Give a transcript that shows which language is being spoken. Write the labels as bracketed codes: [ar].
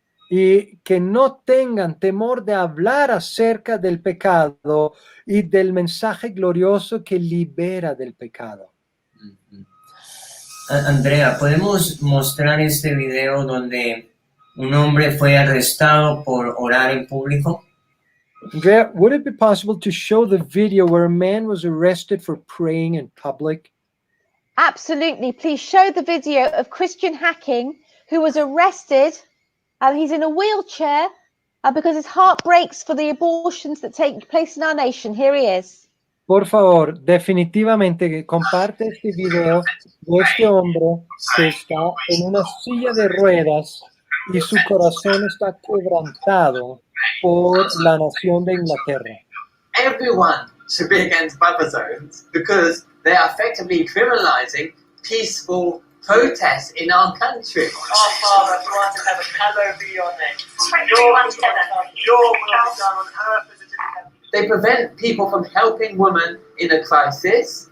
[es] Y que no tengan temor de hablar acerca del pecado y del mensaje glorioso que libera del pecado. Andrea, ¿podemos mostrar este video donde un hombre fue arrestado por orar en público? [en] Andrea, would it be possible to show the video where a man was arrested for praying in public? Absolutely. Please show the video of Christian Hacking, who was arrested. He's in a wheelchair because his heart breaks for the abortions that take place in our nation. Here he is. [es] Por favor, definitivamente que comparte este video de este hombre que está en una silla de ruedas y su corazón está quebrantado por la nación de Inglaterra. [en] Everyone should be against buffer zones because they are effectively criminalizing peaceful protests in our country. Our Father, who art in heaven, hallowed be your name. Your will be done on earth as it is in heaven. They prevent people from helping women in a crisis.